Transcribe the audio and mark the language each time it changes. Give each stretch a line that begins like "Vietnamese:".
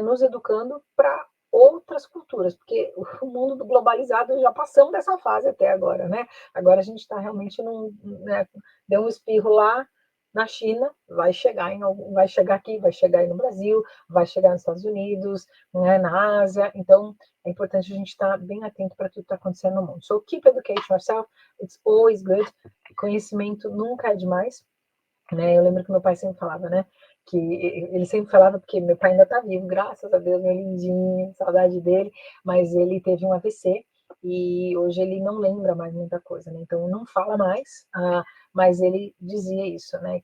Portuguese: Nos educando para outras culturas, porque o mundo globalizado já passamos dessa fase até agora, né? Agora a gente está realmente né, deu um espirro lá na China, vai chegar aqui, vai chegar aí no Brasil, vai chegar nos Estados Unidos, né, na Ásia. Então é importante a gente estar bem atento para tudo que está acontecendo no mundo.
English: So keep educating yourself, it's always good.
Portuguese: Conhecimento nunca é demais. Né? Eu lembro que meu pai sempre falava, né? Que ele sempre falava, porque meu pai ainda está vivo, graças a Deus, meu lindinho, saudade dele, mas ele teve um AVC e hoje ele não lembra mais muita coisa, né? Então não fala mais, mas ele dizia isso, né?